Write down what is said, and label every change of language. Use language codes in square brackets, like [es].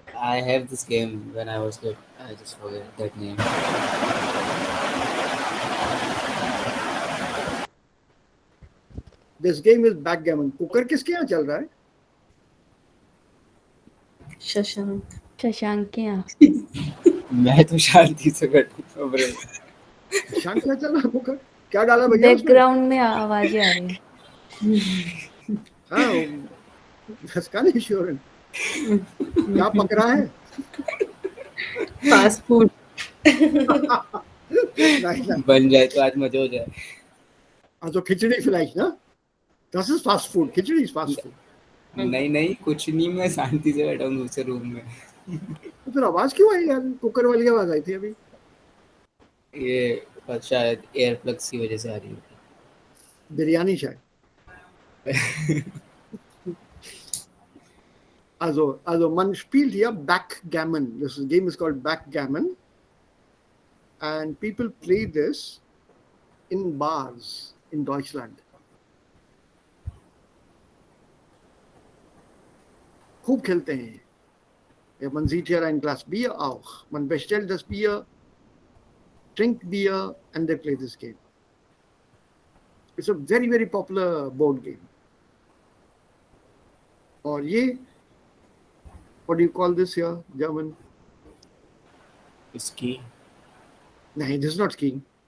[en] I have this game when I was kid. I just forget that name. this game is backgammon. [hi] Poker किसके यहाँ चल रहा है? शशांक। शशांक के यहाँ। मैं तो शांति से बैठा हूँ। शांत क्या चल रहा है पोकर? क्या डाला भैया उसमें? बैकग्राउंड में आवाजें आ रही हैं। हाँ, इसका नहीं श्योर। क्या पक रहा है? Fast food. नहीं, बन जाए तो आज मजा हो जाए। [de] also खिचड़ी vielleicht, ना? Das ist fast food. खिचड़ी [en] is fast food. [hi] नहीं कुछ नहीं, मैं शांति से बैठा हूँ दूसरे रूम में। तो फिर आवाज क्यों आई यार? कुकर वाली आवाज आई थी अभी। ये शायद एयर प्लग्स की वजह से आ रही है। बिरयानी शायद। [de] Also man spielt hier Backgammon. [en] This game is called Backgammon, and people play this in bars in Deutschland. [hi] खूब खेलते हैं। [de] Ja, man sieht hier ein Glas Bier auch. Man bestellt das Bier, trinkt Bier, [en] and they play this game. It's a very, very popular board game. [hi] और ये, [en] what do you call this here, German? [hi] इसकी [en] नहीं, this is not skiing.